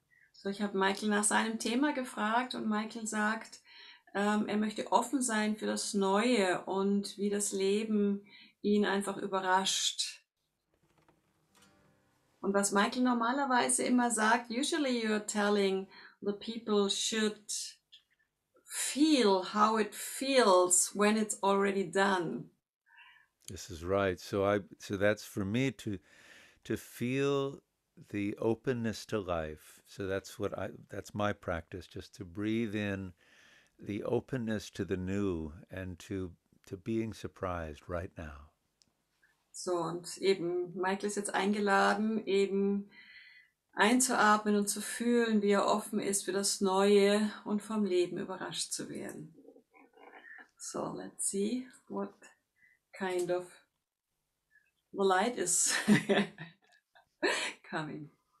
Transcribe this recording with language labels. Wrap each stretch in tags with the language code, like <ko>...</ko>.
<de>So, ich habe Michael nach seinem Thema gefragt und Michael sagt, er möchte offen sein für das Neue und wie das Leben ihn einfach überrascht. Und was Michael normalerweise immer sagt,</de> <en>usually you're telling the people should feel how it feels when it's already done. This is right. So that's for me to feel the openness to life. So that's my practice, just to breathe in the openness to the new and to being surprised right now.</en> <de>So, und eben, Michael ist jetzt eingeladen, eben einzuatmen und zu fühlen, wie er offen ist für das Neue und vom Leben überrascht zu werden.</de> <en>So, let's see what kind of the light is coming.</en>